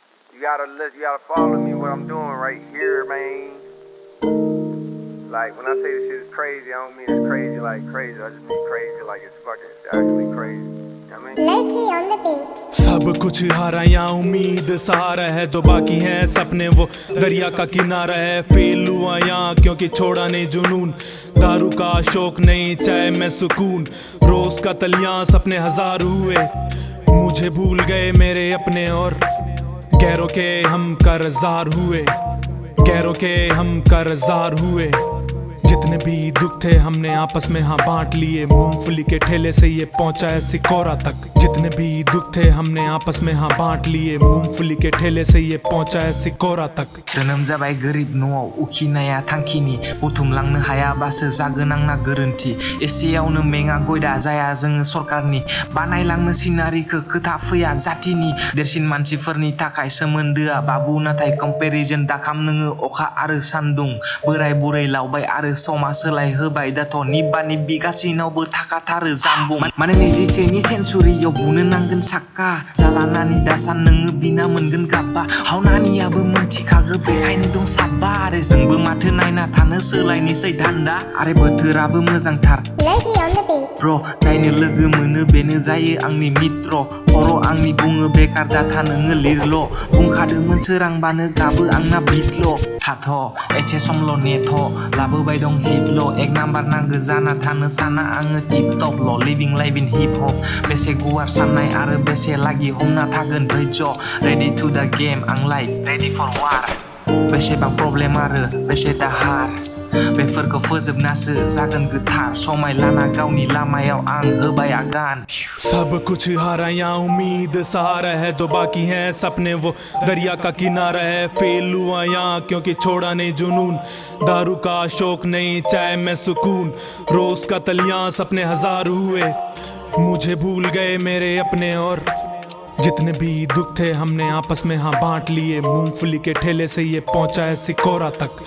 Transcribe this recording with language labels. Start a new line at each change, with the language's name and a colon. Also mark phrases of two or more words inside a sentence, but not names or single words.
English: You gotta follow me what I'm doing right here, man. Like when I say this shit is crazy, I don't mean it's crazy like crazy. I just mean crazy like it's actually crazy. You know what I mean? Loki on the beat.
Hindi: सब कुछ हारा या उम्मीद सहारा है, जो बाकी है सपने वो दरिया का किनारा है। फेल हुआ यहाँ क्योंकि छोड़ा नहीं जुनून, दारू का शौक नहीं चाहे मैं सुकून। रोज का तलियां सपने हजार हुए, मुझे भूल गए मेरे अपने और गैरों के हम कर्जदार हुए, गैरों के हम कर्जदार हुए। जितने भी दुख थे हमने आपस में हाँ बांट लिए, मूंगफली के ठेले से ये पहुंचा है सिकोरा तक। जितने भी दुख थे हमने आपस में हाँ बांट लिए, मूंगफली के ठेले से ये पहुंचा है सिकोरा तक।
Bodo: जोनोम जाबाय गोरिब न'आव उखिनाया थांखिनि, बुथुमलांनो हायाबासो जागोन आंना गोरोन्थि। एसेयावनो मेङा गयदा जाया जोङो सरकारनि, बानायलांनो सिनारिखो खोथा फैया जातिनि। देरसिन मानसिफोरनि थाखाय सोमोन्दोआ बाबु, नाथाय कम्पेरिजन दाखाम नोङो अखा आरो सान्दुं। बोराय बुरै लावबाय आरो समा सोलाय होबाय, दाथ' निब्बा निब्बि गासैनावबो थाखाथारो जामबुं। माने 21 सेन्सुरियाव बुनो नांगोन साक्का, जालानानि दासान नोङो बिना मोनगोन गाब्बा। हावनानियाबो मोनथिखागो बेखायनो दं साब्बा, आरो जोंबो माथो नायना थानो सोलायनोसै धान्दा। आरो बोथोराबो मोजांथार
English: Loki on the beat.
Bodo: ब्र, जायनो लोगो मोनो बेनो जायो आंनि मित्र। खर' आंनि बुङो बेकार दाथा नोङो लिरल', बुंखादोंमोन सोरांबानो गाबो आंना बिटल'। थाथ' एसे समल' नेथ', लाबोबाय दं हिटल'। एक नाम्बार नांगो जाना थानो साना आङो टिप टपल',
English: living life in hip hop.
Bodo: बेसे गुवार साननाय आरो बेसे लागि हमना थागोन धैर्य।
English: ready to the game आं like ready for war.
Bodo: बेसेबां प्रब्लेम आरो बेसे दाहार, बेफोरखौ फोजोबनासो जागोन गोथार। समाय लाना गावनि लामायाव आं होबाय आगान।
Hindi: सब कुछ हारा या उम्मीद सहारा है, जो बाकी है सपने वो दरिया का किनारा है। फेल हुआ यहाँ क्योंकि छोड़ा नहीं जुनून, दारू का शौक नहीं चाहे मैं सुकून। रोज का तलियां सपने हजार हुए, मुझे भूल गए मेरे अपने और जितने भी दुख थे हमने आपस में हाँ बांट लिए, मूंगफली के ठेले से ये पहुंचा है सिकोरा तक।